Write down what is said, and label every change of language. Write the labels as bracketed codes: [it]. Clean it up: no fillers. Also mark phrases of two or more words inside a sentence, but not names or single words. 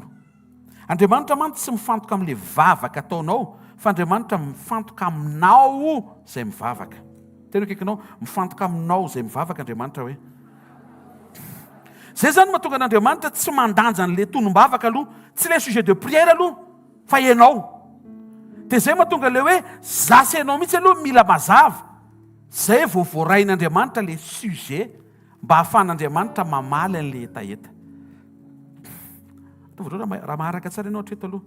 [mg] Andriamanitra mantsy tsy mifantoka amin'ilay vavaka ataonao, fa Andriamanitra mifantoka aminao izay mivavaka. Tena kekinao mifantoka aminao izay mivavaka Andriamanitra hoe. Zay zany mahatonga an'Andriamanitra tsy mandanja an'ilay tonom-bavaka aloha, tsy ilay [fr] sujet de prière [mg] aloha, fa ianao. Dia zay mahatonga ilay hoe zasy ianao mihitsy aloha mila mazava. Zay vao voarain'Andriamanitra ilay sujet mba hahafahan'Andriamanitra mamaly an'ilay etaeta. Raha maharaka tsara ianao hatreto aloha.